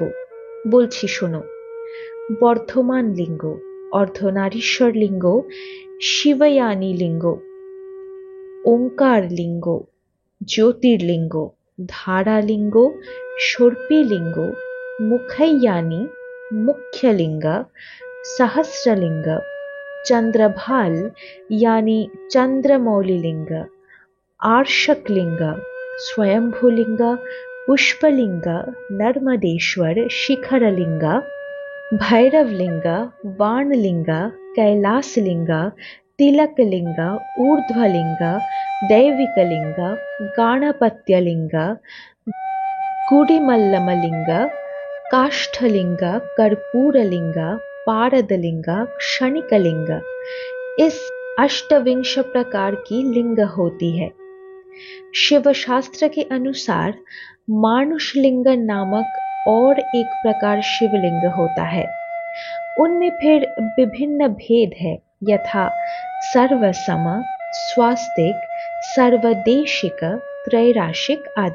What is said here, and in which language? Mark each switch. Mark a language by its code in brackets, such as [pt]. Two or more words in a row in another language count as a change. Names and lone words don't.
[bn] বলছি শোনো। বর্ধমান লিঙ্গ, অর্ধনারীশ্বর লিঙ্গ, শিবয়ানী লিঙ্গ, ওঙ্কার লিঙ্গ, জ্যোতির্লিঙ্গ, ধারালিঙ্গ, সর্পিলিঙ্গ, মুখাইয়ানী, মুখ্যলিঙ্গ, সহস্রলিঙ্গ, চন্দ্রভাল [hi] यानी चंद्रमौलिलिंग, आर्षकलिंग, स्वयंभूलिंग, पुष्पलिंग, नर्मदेश्वर शिखरलिंग, भैरवलिंग, बाणलिंग, कैलासलिंग, तिलकलिंग, ऊर्ध्वलिंग, दैविकलिंग, गाणपत्यलिंग, गुडिमल्लमलिंग, काष्ठलिंग, कर्पूरलिंग, पारदलिंग, क्षणिकलिंग, इस अष्टविंश प्रकार की लिंग होती है। शिव शास्त्र के अनुसार मानुषलिंग नामक और एक प्रकार शिवलिंग होता है। उनमें फिर विभिन्न भेद है, यथा सर्वसम, स्वास्तिक, सर्वदेशिक, त्रैराशिक आदि।